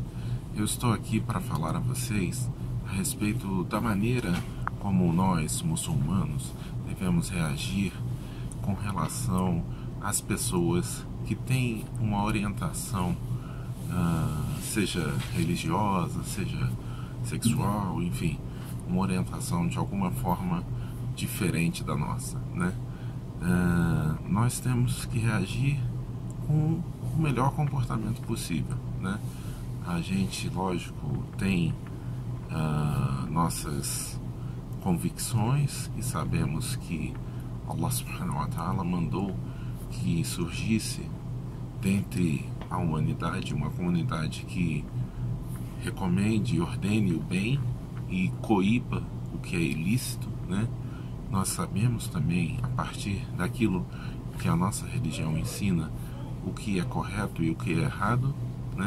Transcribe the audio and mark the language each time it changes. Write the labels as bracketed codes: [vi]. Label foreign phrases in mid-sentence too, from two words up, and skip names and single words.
[pt] Eu estou aqui para falar a vocês a respeito da maneira como nós, muçulmanos, devemos reagir com relação às pessoas que têm uma orientação, seja religiosa, seja sexual, enfim, uma orientação de alguma forma diferente da nossa, né? Nós temos que reagir com o melhor comportamento possível, né? A gente, lógico, tem nossas convicções e sabemos que [ar] الله سبحانه وتعالى [pt] mandou que surgisse dentre a humanidade uma comunidade que recomende e ordene o bem e coíba o que é ilícito, né? Nós sabemos também, a partir daquilo que a nossa religião ensina, o que é correto e o que é errado, né?